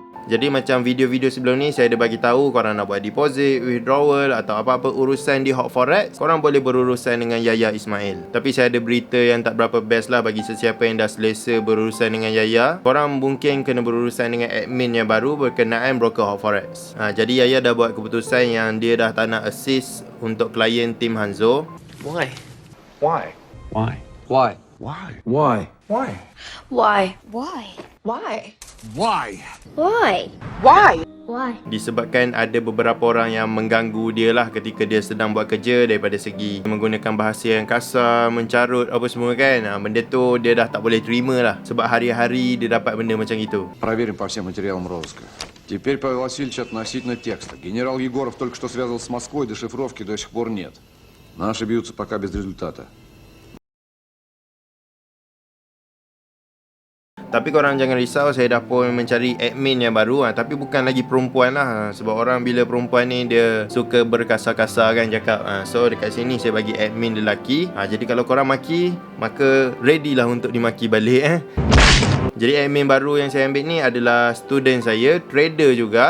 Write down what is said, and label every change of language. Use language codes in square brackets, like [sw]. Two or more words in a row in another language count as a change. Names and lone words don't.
[ms] Jadi macam video-video sebelum ni saya ada bagi tahu korang nak buat [en] deposit, withdrawal [ms] atau apa-apa urusan di Hot Forex, korang boleh berurusan dengan Yaya Ismail. Tapi saya ada berita yang tak berapa best lah bagi sesiapa yang dah selesa berurusan dengan Yaya. Korang mungkin kena berurusan dengan admin yang baru berkenaan broker Hot Forex. Jadi Yaya dah buat keputusan yang dia dah tak nak assist untuk klien tim Hanzo. [en] Why? Why? Why? Why? Why? Why? Why? Why? Why? Why? Why? Why? Why? [ms] Disebabkan ada beberapa orang yang mengganggu dia lah ketika dia sedang buat kerja, daripada segi menggunakan bahasa yang kasar, mencarut apa semua kan. Benda tu dia dah tak boleh terima lah, sebab hari-hari dia dapat benda macam itu. [ru] Проверим по всем материалам розыска. Теперь, Павел Васильевич, относительно текста. Генерал Егоров только что связывался с Москвой, дешифровки до сих пор нет. Наши бьются пока без результата. [ms] Tapi korang jangan risau, saya dah pun mencari admin yang baru. Tapi bukan lagi perempuan lah, sebab orang bila perempuan ni dia suka berkasar-kasar kan cakap. So dekat sini saya bagi admin lelaki. Jadi kalau korang maki, maka ready lah untuk dimaki balik Jadi admin baru yang saya ambil ni adalah student saya, trader juga.